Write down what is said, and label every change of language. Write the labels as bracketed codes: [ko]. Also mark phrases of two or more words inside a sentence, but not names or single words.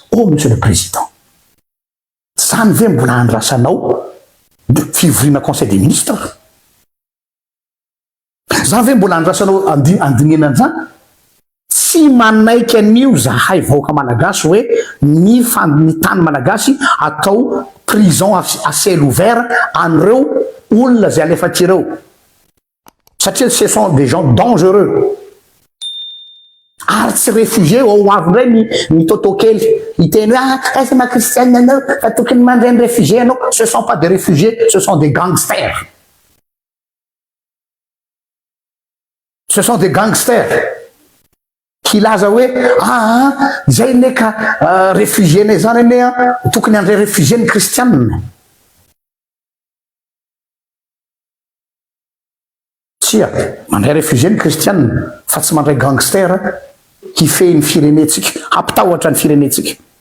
[fr] Oh monsieur le président. [mg] Zany ve mbola andrasanao fivoriana [fr] conseil des ministres? [mg] Zany ve mbola andrasanao andinenana zany? Tsy manaiky an'io zahay vahoaka malagasy hoe ny tany malagasy atao [fr] prison à ciel ouvert [mg] an'ireo olona zay alefatireo. [fr] Satria ce sont des gens dangereux. [mg] Ary tsy réfugié ao avindray ny totokely iteny hoe esa ma-kristianina anao fa tokony mandray ny réfugié anao. [fr] Ce sont pas des réfugiés, ce sont des gangsters. Ce sont des gangsters qui [mg] laza hoe zay ne ka réfugié ne zany ane tokony andray réfugié ny kristianina. Tsia mandray réfugié ny kristianina fa tsy mandray gangster kifehy ny firenetsika hampitahoatra ny firenetsika.